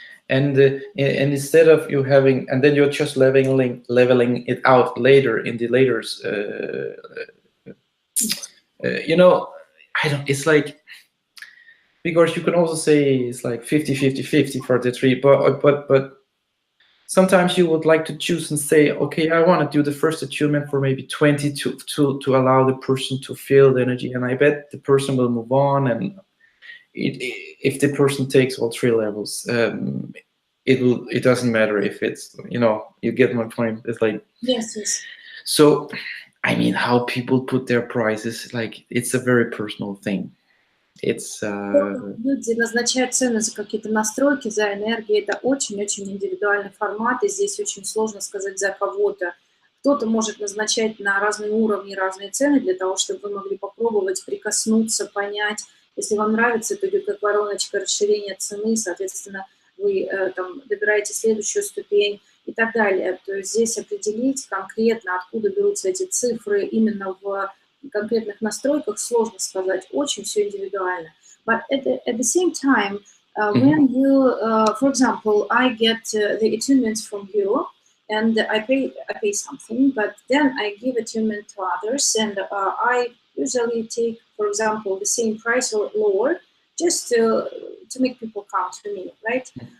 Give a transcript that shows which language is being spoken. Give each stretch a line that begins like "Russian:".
English: And instead of you having, and then you're just leveling it out later in the later, you know, it's like, because you can also say it's like 50 for the three, but sometimes you would like to choose and say, okay, I want to do the first attunement for maybe 20 to allow the person to feel the energy, and I bet the person will move on. And if the person takes all three levels, it doesn't matter if it's, you know, you get my point. It's like, yes. So I mean, how people put their prices, like, it's a very personal thing. It's
Russian: люди назначают цены за какие-то настройки, за энергию. Это очень-очень индивидуальный формат, и здесь очень сложно сказать за кого-то. Кто-то может назначать на разные уровни разные цены для того, чтобы вы могли попробовать, прикоснуться, понять. Если вам нравится, то идет как вороночка расширения цены, соответственно, вы там добираете следующую ступень и так далее. То есть здесь определить конкретно, откуда берутся эти цифры именно в конкретных настройках, сложно сказать, очень все индивидуально.
English: But at the same time, when you, for example, I get the attunements from you, and I pay something, but then I give attunement to others, and I usually take, for example, the same price or lower, just to make people come to me, right?